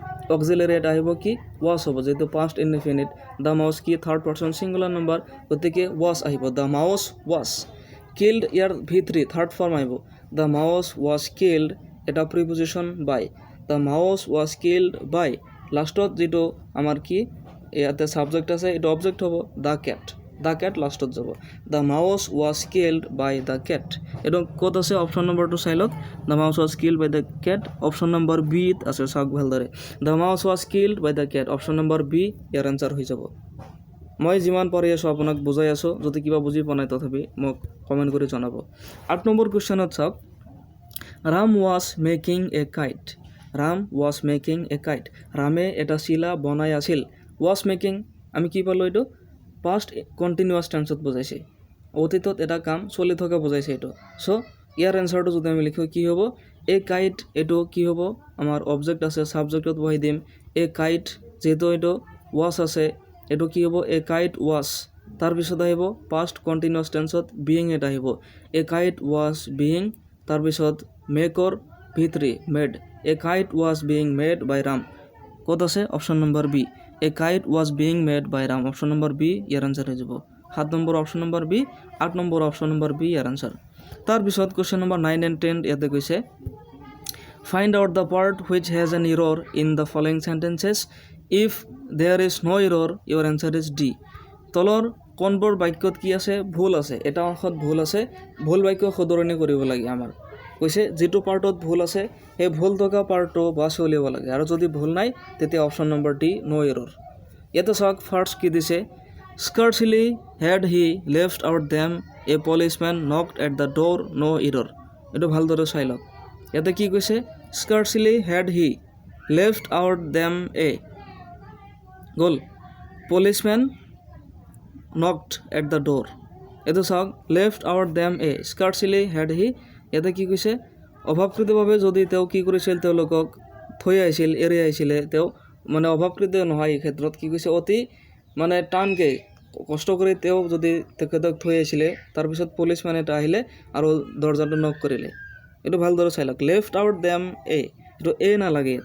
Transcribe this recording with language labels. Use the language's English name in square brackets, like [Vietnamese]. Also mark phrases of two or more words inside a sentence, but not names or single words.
[Assamese] অক্সিলাৰি এটা আহিব কি ৱাছ হ'ব যেহেতু [English] past indefinite the mouse [Assamese] কি [English] third person singular number [Assamese] গতিকে ৱাছ আহিব [English] the mouse was killed [Assamese] ইয়াৰ V3 [English] third form [Assamese] আহিব [English] the mouse was killed [Assamese] এটা [English] preposition by the mouse was killed by [Assamese] লাষ্টত যেটো আমাৰ কি ইয়াতে সাবজেক্ট আছে এটা অবজেক্ট হ'ব [English] the cat [Assamese] লাষ্টত যাব [English] the mouse was killed by the cat [Assamese] এটা ক'ত আছে [English] option number [Assamese] চাই লওক [English] the mouse was killed by the cat option number B [Assamese] আছে চাওক ভালদৰে [English] the mouse was killed by the cat option number B [Assamese] ইয়াৰ আনসাৰ হৈ যাব মই যিমান পাৰি আছোঁ আপোনাক বুজাই আছোঁ যদি কিবা বুজি পোৱা নাই তথাপি মোক কমেণ্ট কৰি জনাব ৮ নম্বৰ কুৱেশ্যনত চাওক [English] Ram was making a kite [Assamese] ৰামে এটা চিলা বনাই আছিল [English] was making [Assamese] আমি কি পালোঁ এইটো [English] past continuous tense [Assamese] বুজাইছে অতীতত এটা কাম চলি থকা বুজাইছে এইটো চ' ইয়াৰ এনচাৰটো যদি আমি লিখোঁ কি হ'ব [English] a kite [Assamese] এইটো কি হ'ব আমাৰ অবজেক্ট আছে ছাবজেক্টত বহাই দিম [English] a kite [Assamese] যিহেতু এইটো ৱাছ আছে এইটো কি হ'ব [English] a kite ৱাছ [Assamese] তাৰপিছত আহিব [English] past continuous tense being [Assamese] এটা আহিব [English] a kite was being তাৰপিছত make's V3 made a kite was being made by Ram [Assamese] ক'ত আছে [English] option number B a kite was being made by Ram option number B [Assamese] ইয়াৰ আনসাৰ হৈ যাব ৭ নম্বৰ [English] option number B [Assamese] ৮ নম্বৰ [English] option number B [Assamese] ইয়াৰ আনসাৰ তাৰপিছত [English] question number [Assamese] 9 and 10 ইয়াতে কৈছে [English] find out the part which has an error in the following sentences if there is no error your answer is D [Assamese] তলৰ কোনবোৰ বাক্যত কি আছে ভুল আছে এটা অংশত ভুল আছে ভুল বাক্য শুধৰণি কৰিব লাগে আমাৰ কৈছে যেটো পাৰ্টত ভুল আছে সেই ভুল থকা পাৰ্টটো বাছি উলিয়াব লাগে আৰু যদি ভুল নাই তেতিয়া [English] option number D no error [Assamese] ইয়াতে চাওক ফাৰ্ষ্ট কি দিছে [English] scarcely had he left out them a policeman knocked at the door no error [Assamese] এইটো ভালদৰে চাই লওক ইয়াতে কি কৈছে [English] scarcely had he left out them a [Assamese] গ'ল [English] policemen knocked at the door [Assamese] এইটো চাওক [English] left out them a scarcely had he [Assamese] ইয়াতে কি কৈছে অভাৱকৃতভাৱে যদি তেওঁ কি কৰিছিল তেওঁলোকক থৈ আহিছিল এৰি আহিছিলে তেওঁ মানে অভাৱকৃত নহয় এই ক্ষেত্ৰত কি কৈছে অতি মানে টানকৈ কষ্ট কৰি তেওঁ যদি তেখেতক থৈ আহিছিলে তাৰপিছত পুলিচমেন এটা আহিলে আৰু দৰ্জাটো নক কৰিলে এইটো ভালদৰে চাই লওক [English] left out them a [Assamese] এইটো এ নালাগে ইয়াতে